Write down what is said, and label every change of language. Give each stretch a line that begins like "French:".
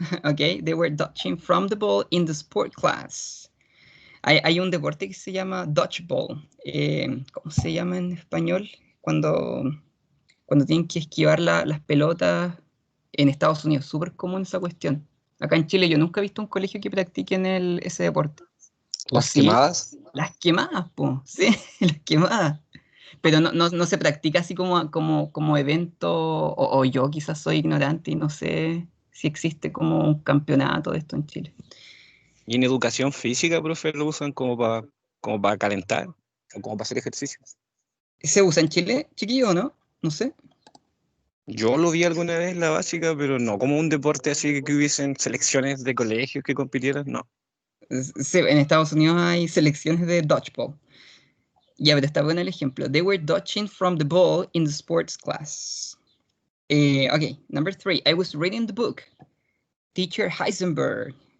English: Okay, they were dodging from the ball in the sport class.
Spanish: Hay un deporte que se llama dodgeball. ¿Cómo se llama en español? Cuando tienen que esquivar las pelotas en Estados Unidos. Súper común esa cuestión. Acá en Chile yo nunca he visto un colegio que practiquen ese deporte. Las sí? quemadas. Las quemadas, po, sí, las quemadas. Pero no se practica así como evento, o yo quizás soy ignorante y no sé si existe como un campeonato de esto en Chile. Y en educación física, profe, lo usan como para calentar o como para hacer ejercicio. ¿Se usa en Chile, chiquillo, o no? No sé. Yo lo vi alguna vez en la básica, pero no como un deporte así que hubiesen selecciones de colegios que compitieran, no. Sí, en Estados Unidos hay selecciones de dodgeball. Ya, pero está bueno el ejemplo.
English: They were dodging from the ball in the sports class. Okay, number 3. I was reading the book. Teacher Heisenberg.